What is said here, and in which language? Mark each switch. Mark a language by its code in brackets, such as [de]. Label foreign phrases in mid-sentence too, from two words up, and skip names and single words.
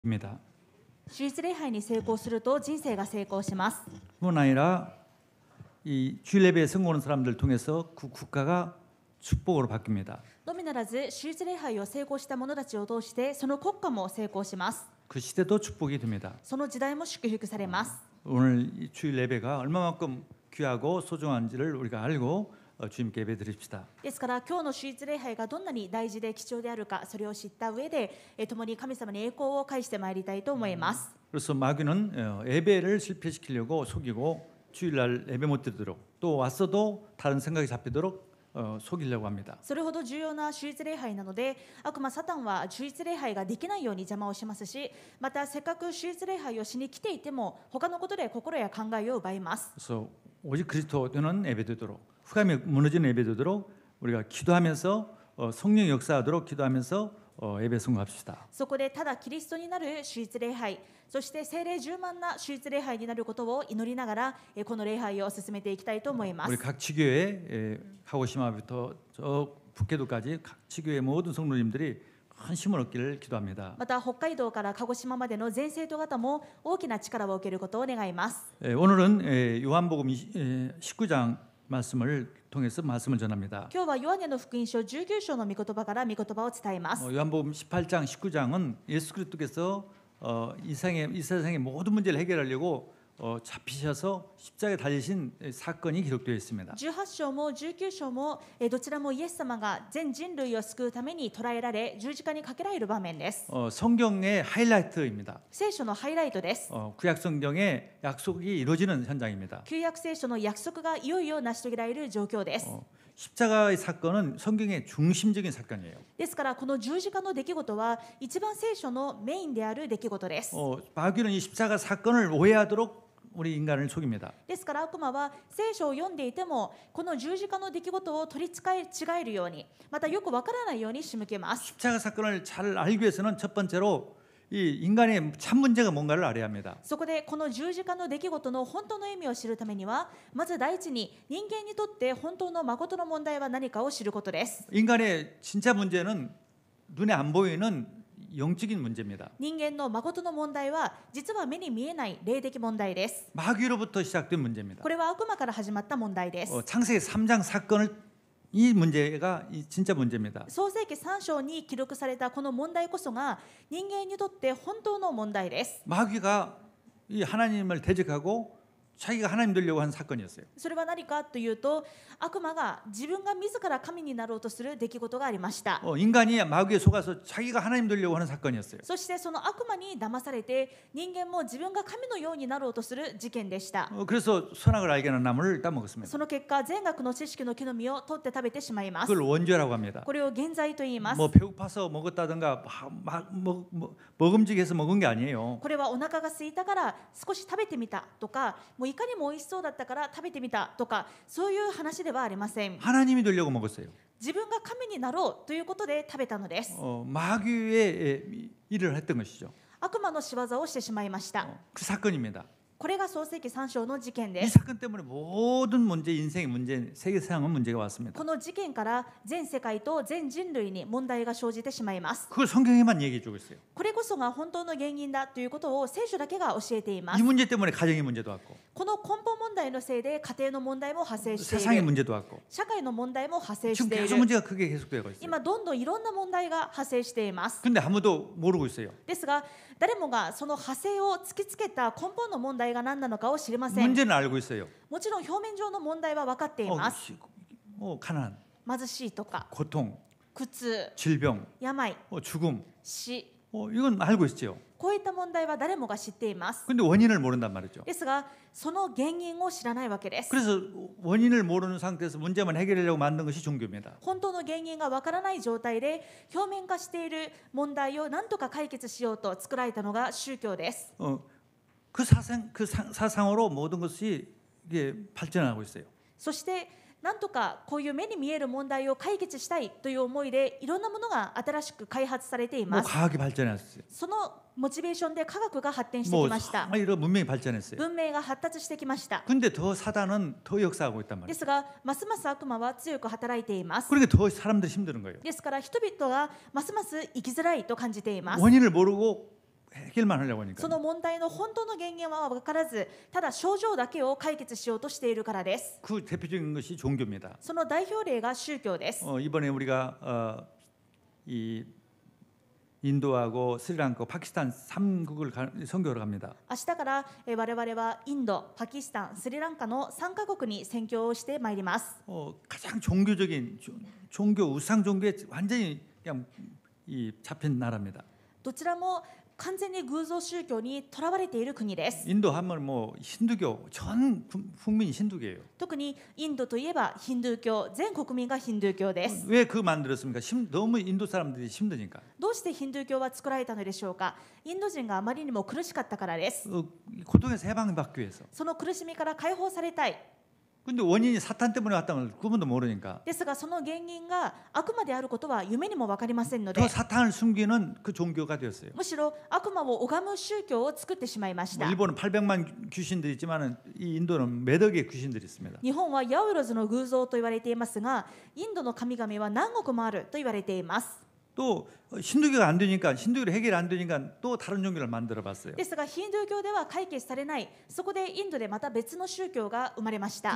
[ko] 입니다. [ja] 手術礼拝に成功すると人生が成功します。 [ko] 뿐 아니라 이 주일 예배에 성공하는 사람들 통해서 그 국가가 축복으로 바뀝니다. [ja] のみならず、手術礼拝を成功した者たちを通して、その国家も成功します。 [ko] 그 시대도 축복이 됩니다. [ja] その時代も祝福されます。 [ko] 오늘 이 주일 예배가 얼마만큼 귀하고 소중한지를 우리가 알고 주님께 예배 드립시다. [ja] ですから、今日の手術礼拝がどんなに大事で貴重であるか、それを知った上で、共に神様に栄光を返してまいりたいと思います。 [ko] 그래서 마귀는 예배를 실패시키려고 속이고 주일날 예배 못 드리도록 또 왔어도 다른 생각이 잡히도록 속이려고 합니다. [ja] それほど重要な手術礼拝なので、悪魔サタンは手術礼拝ができないように邪魔をしますし、またせっかく手術礼拝をしに来ていても他のことで心や考えを奪います。 [ko] 그래서 오직 그리스도는 예배되도록 흑암이 무너지는 예배되도록 우리가 기도하면서 성령 역사하도록 기도하면서 예배 성공합시다. [ja] そこでただキリストになる手術礼拝、そして聖霊充満な手術礼拝になることを祈りながら、この礼拝を進めていきたいと思います。 [ko] 우리 각 지교회 카고시마부터 저 북해도까지 각 지교회 모든 성도님들이 큰 힘을 얻기를 기도합니다. [ja] また北海道から鹿児島までの全生徒方も大きな力を受けることを願います。 [ko] 오늘은 요한복음 19장 말씀을 통해서 말씀을 전합니다. [ja] 今日はヨハネの福音書19章の御言葉から御言葉を伝えます。 [ko] 요한복음 18장 19장은 예수 그리스도께서 이 세상의 모든 문제를 해결하려고 잡히셔서 십자가에 달리신 사건이 기록되어 있습니다. [ja] 18 章も19章もどちらもイエス様が全人類を救うために捕らえられ十字架にかけられる場面です。 [ko] 성경의 하이라이트입니다. [ja] 聖書のハイライトです。 [ko] 구약 성경의 약속이 이루어지는 현장입니다. [ja] 旧約聖書の約束がいよいよ成し遂げられる状況です。 [ko] 십자가의 사건은 성경의 중심적인 사건이에요. [ja] ですからこの十字架の出来事は一番聖書のメインである出来事です。 [ko] 마귀는 이 십자가 사건을 오해하도록 우리 인간을 속입니다. [ja] ですから悪魔は聖書を読んでいてもこの十字架の出来事を取り違えるように、またよくわからないように仕向けます。 [ko] 십자가 사건을 잘 알기 위해서는 첫 번째로 이 인간의 참 문제가 뭔가를 알아야 합니다. [ja] そこでこの十字架の出来事の本当の意味を知るためには、まず第一に人間にとって本当の誠の問題は何かを知ることです。 [ko] 인간의 진짜 문제는 눈에 안 보이는 영적인 문제입니다. [ja] 人間の誠の問題は実は目に見えない霊的問題です。 [ko] 마귀로부터 시작된 문제입니다. [ja] これは悪魔から始まった問題です。 [ko] 창세기 3장 사건을 이 문제가 진짜 문제입니다. [ja] 創世記3章に記録されたこの問題こそが人間にとって本当の問題です。 [ko] 마귀가 이 하나님을 대적하고 자기가 하나님 되려고 한 사건이었어요. [ja] それは何かというと、悪魔が自分が自ら神になろうとする出来事がありました。 [ko] 인간이 마귀에 속아서 자기가 하나님 되려고 하는 사건이었어요. [ja] そしてその悪魔に騙されて人間も自分が神のようになろうとする事件でした。 [ko] 그래서 선악을 알게 하는 나무를 따먹었습니다. [ja] その結果、善悪の知識の木の実を取って食べてしまいます。 [ko] 그걸 원죄라고 합니다. [ja] これを原罪と言います。 [ko] 뭐 배고파서 먹었다든가 먹음직해서 먹은 게 아니에요. [ja] これはお腹が空いたから少し食べてみたとか、もういかにも美味しそうだったから食べてみたとか、そういう話ではありません。 [ko] 하나님이 되려고 먹었어요. [ja] 自分が神になろうということで食べたのです。 [ko] 마귀의 일을 했던 것이죠. [ja] 悪魔の仕業をしてしまいました。 [ko] 그 사건입니다. [ja] これが創世記3章の事件 [ko] 이 [ja] です。 [ko] 사건 때문에 모든 문제, 인생의 문제, 세계상은 문제가 왔습니다. [ja] この事件から全世界と全人類に問題が生じてしまいます。 [ko] 그걸 성경에만 얘기해 주고 있어요. [ja] これこそが本当の原因だということを聖書だけが教えていま [ko] 이 [ja] す。 [ko] 문제 때문에 가정의 문제도 왔고 [ja] この根本問題のせいで家庭の問題も発生してい [ko] 세상의 [ja] る。 [ko] 문제도 왔고 [ja] 社会の問題も発生 [ko] 지금 [ja] してい [ko] 계속 [ja] る。 [ko] 문제가 크게 계속되고 있어요. [ja] 今どんどんいろんな問題が発生しています。 [ko] 근데 아무도 모르고 있어요. [ja] ですが誰もがその派生を突きつけた根本の問題が何なのかを知りません。 [ko] 문제는 알고 있어요. [ja] もちろん表面上の問題は分かっています。 [ko] 가난, [ja] 貧しいとか [ko] 고통, [ja] 苦痛、 [ko] 질병, [ja] 病、 [ko] 죽음, [ja] 死、 [ko] 이건 알고 있죠. [ja] こういった問題は誰もが知っています。 [ko] 근데 원인을 모른단 말이죠. [ja] ですがその原因を知らないわけです。 [ko] 그래서 원인을 모르는 상태에서 문제만 해결하려고 만든 것이 종교입니다. [ja] 本当の原因がわからない状態で表面化している問題を何とか解決しようと作られたのが宗教です。 [ko] 그 사상으로 모든 것이 이게 발전하고 있어요. [ja] そして何とかこういう目に見える問題を解決したいという思いでいろんなものが新しく開発されてい [ko] 뭐 [ja] ます。 [ko] 과학이 발전했어요. [ja] そのモチベーションで科学が発展してき [ko] 뭐 [ja] ました。 [ko] 이런 문명이 발전했어요. [ja] 文明が発達してきました。 [ko] 근데 더 사단은 더 역사하고 있단 [ja] で [ko] 말이에요. [ja] すがますます悪魔は強く働いています。 [ko] 그러니까 더 사람들이 힘드는 거예요. [ja] ですから人々がますます生きづらいと感じています。 [ko] 원인을 모르고 해결만 하려고 하니까. [ja] その問題の本当の原因は分からず、ただ症状だけを解決しようとしているからです。 [ko] 그 대표적인 것이 종교입니다. [ja] その代表例が宗教です。 [ko] 이번에 우리가 이 인도하고 스리랑카, 파키스탄 3국을 선교를 갑니다. [ja] 明日から我々はインド、パキスタン、スリランカの3カ国に宣教をしてまいります。 [ko] 가장 종교적인 종교 우상 종교에 완전히 그냥 이 잡힌 나라입니다. [ja] どちらも完全に偶像宗教にとらわれている国です。 [ko] 인도 하면 뭐 힌두교 전 국민이 힌두교예요. [ja] 特にインドといえばヒンドゥー教、全国民がヒンドゥー教です。 [ko] 왜 그 만들었습니까? 너무 인도 사람들이 힘드니까. [ja] どうしてヒンドゥー教は作られたのでしょうか。インド人があまりにも苦しかったからです。 [ko] 고통에서 해방받기 위해서. [ja] その苦しみから解放されたい。 [ko] 근데 원인이 사탄 때문에 왔다는 걸 그분도 모르니까. [ja] ですがその原因が悪魔であることは夢にも分かりませんの [ko] 더 [ja] で、 [ko] 사탄을 숨기는 그 종교가 되었어요. [ja] むしろ悪魔を拝む宗教を作ってしまいまし [ko] 뭐 [ja] た。 [ko] 일본은 800만 귀신들이 있지만은 이 인도는 몇 억의 귀신들이 있습니다. [ja] 日本はヤオロズの偶像と言われていますが、インドの神々は何億もあると言われています。 [ko] 또 힌두교가 안 되니까 힌두교로 해결 안 되니까 또 다른 종교를 만들어 봤어요. [ja] ですがヒンドゥー教では解決されない。そこでインドでまた別の宗教が生まれました。